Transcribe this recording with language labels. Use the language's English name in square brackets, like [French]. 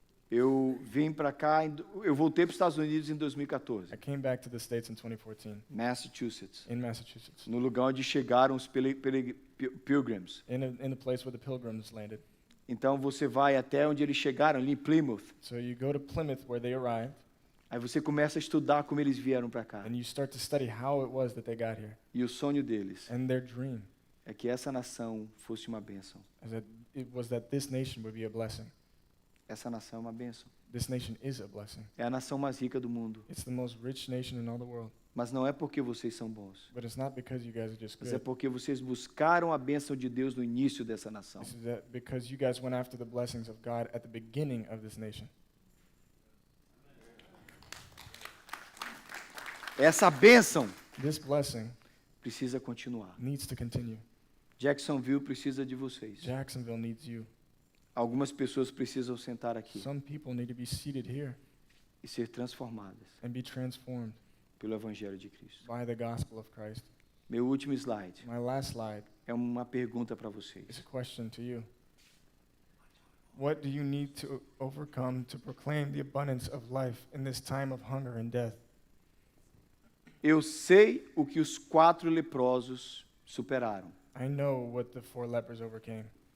[Portuguese] Eu vim para cá, eu voltei para os Estados Unidos em 2014, [English] I came back to the States in 2014 [Portuguese] Massachusetts, [English] in Massachusetts, [Portuguese] no lugar onde chegaram os pilgrims. [English] in the place where the pilgrims landed. [Portuguese] Então você vai até onde eles chegaram, ali em Plymouth. [English] So you go to Plymouth where they arrived, [Portuguese] Aí você começa a estudar como eles vieram para cá. [English] and you start to study how it was that they got here. [Portuguese] E o sonho deles [English] And their dream [Portuguese] é que essa nação fosse uma bênção. [English] is that it was that this nation would be a blessing. [Portuguese] Essa nação é uma bênção. [English] This nation is a blessing. [Portuguese] É a nação mais rica do mundo. [English] It's the most rich nation in all the world. [Portuguese] Mas não é porque vocês são bons. [English] But it's not because you guys are just [Portuguese] Mas é [English] good. [Portuguese] porque vocês buscaram a bênção de Deus no início dessa nação. [English] This is that because you guys went after the blessings of God at the beginning of this nation. [Portuguese] Essa bênção [English] This blessing [Portuguese] precisa continuar. [English] needs to continue. [Portuguese] Jacksonville precisa de vocês. [English] Jacksonville needs you. [Portuguese] Algumas pessoas precisam sentar aqui [English] Some people need to be seated here [Portuguese] e ser transformadas [English] and be transformed [Portuguese] pelo Evangelho de Cristo. [English] by the gospel of Christ. [Portuguese] Meu último slide [English] My last slide [Portuguese] é uma pergunta para [English] is [Portuguese] vocês. [English] a question to you. What do you need to overcome to proclaim the abundance of life in this time of hunger and death? [Portuguese] Eu sei o que os 4 leprosos superaram: [English] I know what the 4 lepers overcame.